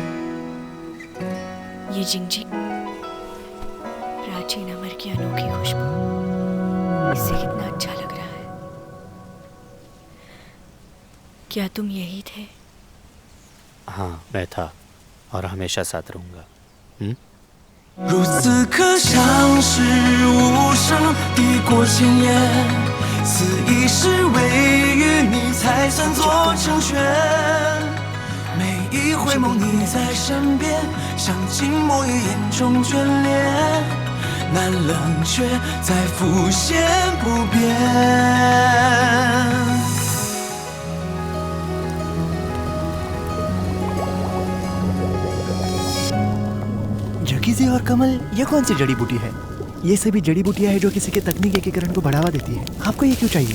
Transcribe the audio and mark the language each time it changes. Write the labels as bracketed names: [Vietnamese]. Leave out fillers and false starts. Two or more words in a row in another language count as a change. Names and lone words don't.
[Hindi] ये जिंजी प्राचीन अमर की अनोखी खुशबू, इससे कितना अच्छा लग रहा है। क्या तुम यही थे? हाँ, मैं था और हमेशा साथ रहूंगा। [Chinese] 如此刻像是无声抵过千言，此一世唯与你才算做成全。每一回眸你在身边，像静默于眼中眷恋。那冷却再浮现不变。 [Hindi] जकीजी और कमल, ये कौन सी जड़ी बूटी है? ये सभी जड़ी बूटियां हैं जो किसी के तकनीक एकीकरण को बढ़ावा देती है। आपको ये क्यों चाहिए?